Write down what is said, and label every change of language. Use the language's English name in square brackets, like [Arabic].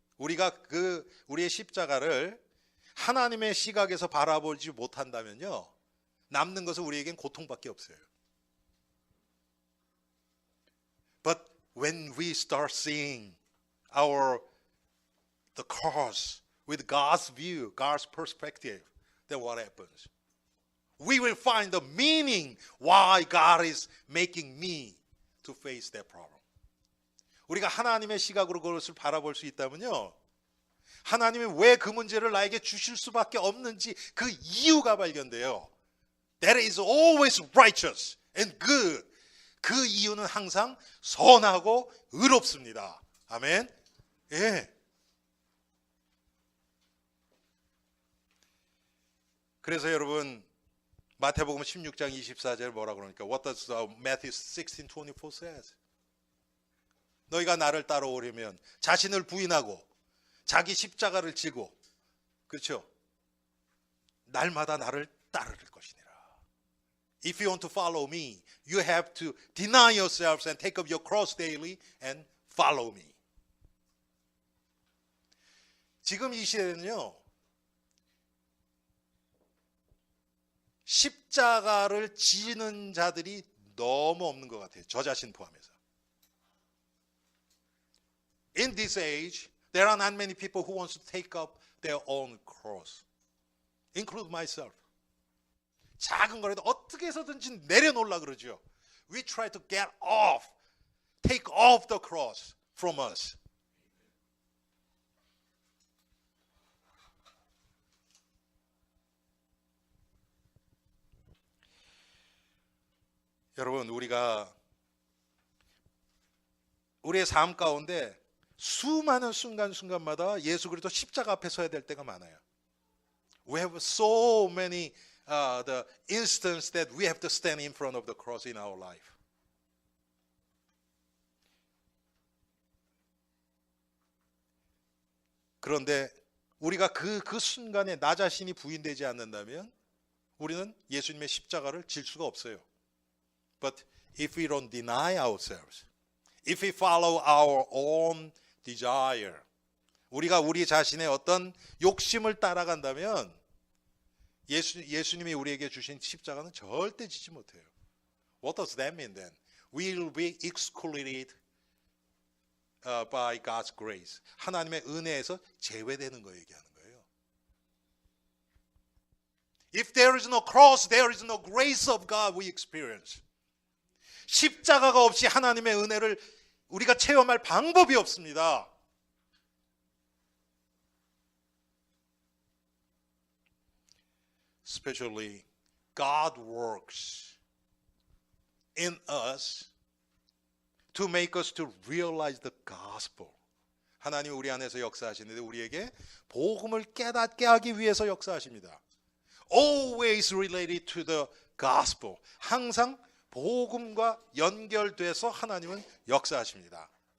[Korean] 우리가 우리의 십자가를 하나님의 시각에서 바라보지 못한다면요, 남는 것은 우리에겐 고통밖에 없어요. [English] But when we start seeing the cross with God's view, God's perspective, then what happens? we will find the meaning why God is making me to face that problem. [Korean] 우리가 하나님의 시각으로 그것을 바라볼 수 있다면요, 하나님이 왜 그 문제를 나에게 주실 수밖에 없는지 그 이유가 발견돼요. [English] That is always righteous and good. [Korean] 그 이유는 항상 선하고 의롭습니다. 아멘. 예. 그래서 여러분, 마태복음 16장 24절 뭐라 그러니까 [English] What does Matthew 16:24 says? [Korean] 너희가 나를 따라오려면 자신을 부인하고 자기 십자가를 지고, 그렇죠? 날마다 나를 따를 것이니라. [English] If you want to follow me, you have to deny yourselves and take up your cross daily and follow me. [Korean] 지금 이 시대는요, 십자가를 지는 자들이 너무 없는 것 같아요. 저 자신 포함해서. [English] In this age, there are not many people who want to take up their own cross, include myself. [Korean] 작은 거라도 어떻게 해서든지 내려놓으려고 그러죠. [English] We try to get off, take off the cross from us. [Korean] 여러분, 우리가 우리의 삶 가운데 수많은 순간순간마다 예수 그리스도 십자가 앞에 서야 될 때가 많아요. [English] We have so many the instances that we have to stand in front of the cross in our life. [Korean] 그런데 우리가 그 순간에 나 자신이 부인되지 않는다면 우리는 예수님의 십자가를 질 수가 없어요. [English] But if we don't deny ourselves, if we follow our own desire, [Korean] 우리가 우리 자신의 어떤 욕심을 따라간다면 예수님이 우리에게 주신 십자가는 절대 지지 못해요. [English] What does that mean then? We will be excluded by God's grace. [Korean] 하나님의 은혜에서 제외되는 거 얘기하는 거예요. [English] If there is no cross, there is no grace of God we experience. [Korean] 십자가가 없이 하나님의 은혜를 우리가 체험할 방법이 없습니다. [English] Especially God works in us to make us to realize the gospel. [Korean] 하나님이 우리 안에서 역사하시는데 우리에게 복음을 깨닫게 하기 위해서 역사하십니다. [English] Always related to the gospel. [Korean] 항상 복음과 연결돼서 하나님은 역사하십니다.